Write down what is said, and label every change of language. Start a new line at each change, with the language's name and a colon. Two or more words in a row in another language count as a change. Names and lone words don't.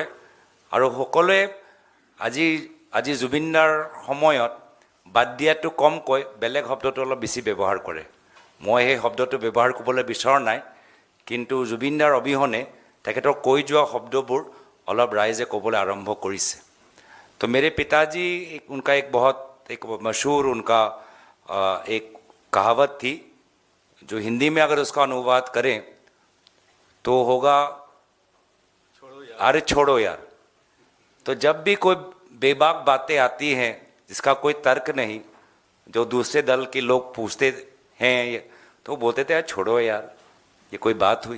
Assamese: আৰু সকলোৱে আজি জুবিনদাৰ সময়ত বাদ দিয়াটো কম কয়, বেলেগ শব্দটো অলপ বেছি ব্যৱহাৰ কৰে। মই সেই শব্দটো ব্যৱহাৰ কৰিবলৈ বিচৰা নাই, কিন্তু জুবিনদাৰ অবিহনে তেখেতৰ কৈ যোৱা শব্দবোৰ অলপ ৰাইজে ক'বলৈ আৰম্ভ কৰিছে।
Hindi: तो मेरे पिताजी उनका एक बहुत एक मशहूर उनका एक कहावत थी, जो हिंदी में अगर उसका अनुवाद करें तो होगा अरे छोड़ो यार। तो जब भी कोई बेबाक बातें आती हैं जिसका कोई तर्क नहीं, जो दूसरे दल के लोग पूछते हैं तो बोलते थे यार छोड़ो यार, ये कोई बात हुई।